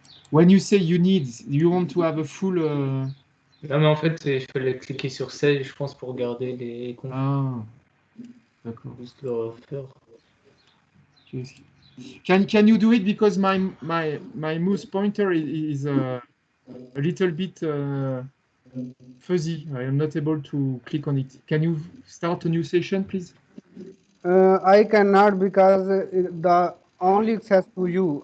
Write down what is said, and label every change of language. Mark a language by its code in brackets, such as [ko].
[en] When you say you need, you want to have a full. [fr] Non, mais en fait, il fallait cliquer sur Save, je pense, pour garder les comptes. Ah, d'accord. Juste le refaire. [en] Can you do it because my mouse pointer is a little bit fuzzy. I am not able to click on it. Can you start a new session, please? I cannot because the only access to you.